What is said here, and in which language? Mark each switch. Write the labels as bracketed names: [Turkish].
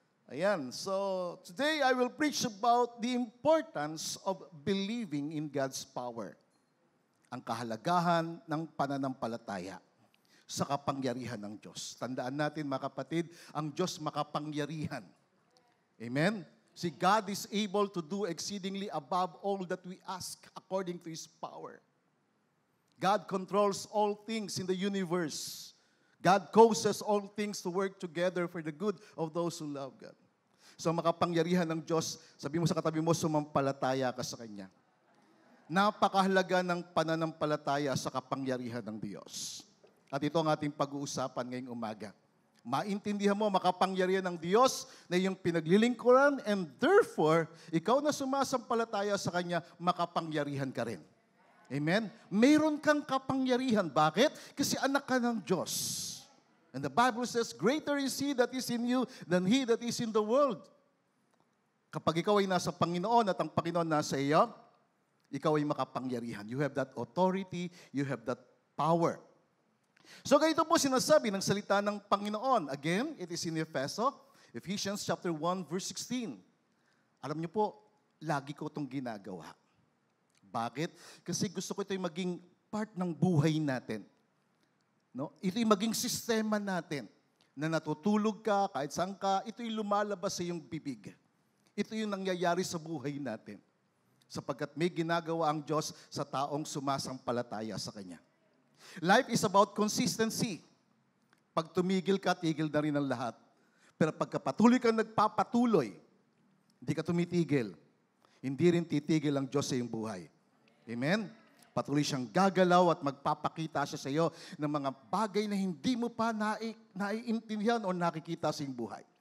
[English] Ayan, so today I will preach about the importance of believing in God's power. [Filipino] Ang kahalagahan ng pananampalataya sa kapangyarihan ng Diyos. Tandaan natin mga kapatid, ang Diyos makapangyarihan. Amen? [English] See, God is able to do exceedingly above all that we ask according to His power. God controls all things in the universe. God causes all things to work together for the good of those who love God. [Filipino] So makapangyarihan ng Diyos, sabi mo sa katabi mo, sumampalataya ka sa Kanya. Napakahalaga ng pananampalataya sa kapangyarihan ng Diyos. At ito ang ating pag-uusapan ngayong umaga. Maintindihan mo, makapangyarihan ng Diyos na iyong pinaglilingkuran and therefore, ikaw na sumasampalataya sa Kanya, makapangyarihan ka rin. Amen? Mayroon kang kapangyarihan. Bakit? Kasi anak ka ng Diyos. [English] And the Bible says, greater is He that is in you than he that is in the world. [Filipino] Kapag ikaw ay nasa Panginoon at ang Panginoon nasa iyo, ikaw ay makapangyarihan. [English] You have that authority, you have that power. [Filipino] So ganito po sinasabi ng salita ng Panginoon. [English] Again, it is in Ephesians chapter 1, verse 16. [Filipino] Alam niyo po, lagi ko itong ginagawa. Bakit? Kasi gusto ko ito'y maging part ng buhay natin. No? Ito'y maging sistema natin na natutulog ka, kahit saan ka, ito'y lumalabas sa iyong bibig. Ito yung nangyayari sa buhay natin. Sapagkat may ginagawa ang Diyos sa taong sumasampalataya sa Kanya. [English] Life is about consistency. [Filipino] Pag tumigil ka, tigil na rin ang lahat. Pero pagka patuloy kang nagpapatuloy, hindi ka tumitigil, hindi rin titigil ang Diyos sa iyong buhay. Amen? Patuloy siyang gagalaw at magpapakita siya sa iyo ng mga bagay na hindi mo pa naiintindihan o nakikita sa iyong buhay.